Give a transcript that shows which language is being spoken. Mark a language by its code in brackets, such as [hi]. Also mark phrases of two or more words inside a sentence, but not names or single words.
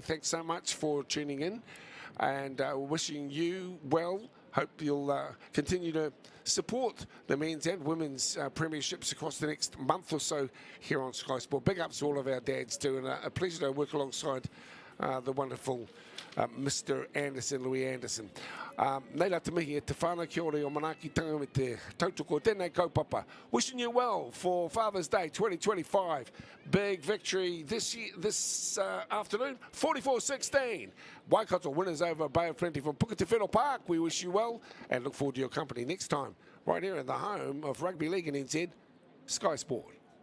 [en] Thanks so much for tuning in, and wishing you well. Hope you'll continue to support the men's and women's premierships across the next month or so here on Sky Sport. Big ups to all of our dads too, and a pleasure to work alongside the wonderful Mr. Anderson, Louis Anderson. [mi] Nei la te mihi e te whānau kia ore o manaki tanga me te tautoko tēnei kaupapa. [en] Wishing you well for Father's Day 2025. Big victory this afternoon, 44-16. Waikato winners over Bay of Plenty from Puketewhero Park. We wish you well and look forward to your company next time right here in the home of Rugby League and NZ, Sky Sport.